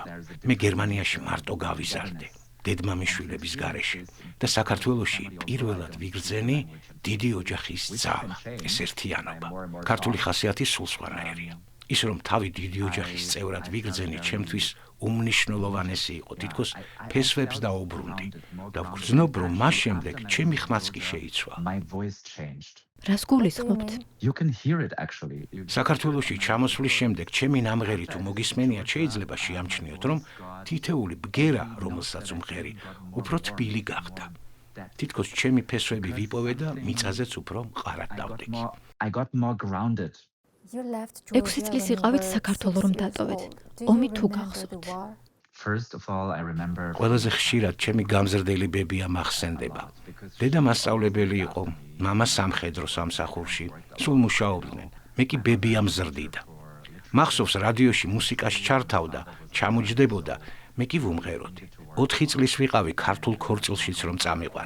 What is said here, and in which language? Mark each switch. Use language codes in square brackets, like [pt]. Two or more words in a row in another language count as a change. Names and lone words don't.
[ka] მე გერმანიაში მარტო გავიზარდე. დედმამიშვილების გარეშე და საქართველოში პირველად ვიგრძენი დიდი ოჯახის ძალა, ეს ერთიანობა. ქართული ხასიათი სულ სხვანაირია. ის რომ თავი დიდი ოჯახის წევრად ვიგრძენი ჩემთვის უმნიშვნელოვანესი იყო, თითქოს ფესვებს დაუბრუნდი და ვგრძნობ, რომ მას შემდეგ ჩემი ხმაც კი შეიცვალა. [en] My voice changed. [ka] რას გულისხმობთ? [en] You can hear it actually. [ka] საქართველოში ჩამოსვლის შემდეგ ჩემი ნამღერი თუ მოგისმენიათ, შეიძლება შეამჩნიოთ, რომ თითეული ბგერა, რომელსაც უმღერი, უფრო თბილი გახდა. თითქოს ჩემი ფესვები ვიპოვე და მიწაზეც უფრო მყარად დავდექი. [en] I got more grounded. [ka] 6 წლის იყავით საქართველოს რომ დატოვეთ. ომი თუ გახსოვთ? [en] First of all, I remember [ka] ყველაზე ხშირად ჩემი გამზრდელი ბებია მახსენდება. დედა მასწავლებელი იყო, მამა სამხედრო სამსახურში, სულ მუშაობდნენ. მე კი ბებია მზრდიდა. მახსოვს რადიოში მუსიკას ჩართავდა, ჩამოჯდებოდა, მე კი ვუმღეროდი. 4 წლის ვიყავი ქართულ ქორწილშიც რომ წამიყვანა.